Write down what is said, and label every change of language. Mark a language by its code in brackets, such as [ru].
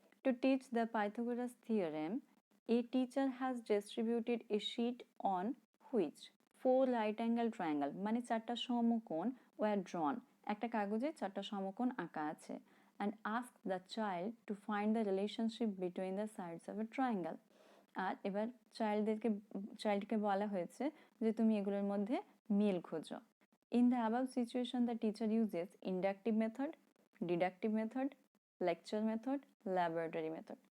[en] To teach the Pythagoras theorem, a teacher has distributed a sheet on which 4 right angle triangle [bn] মানে 4টা সমকোণ [en] were drawn, [bn] একটা কাগজে 4টা সমকোণ আঁকা আছে, [en] and asked the child to find the relationship between the sides of a triangle. [bn] আর এবার চাইল্ডকে বলা হয়েছে যে তুমি এগুলোর মধ্যে মিল খোঁজো। [en] In the above situation, the teacher uses inductive method, deductive method, lecture method, laboratory method.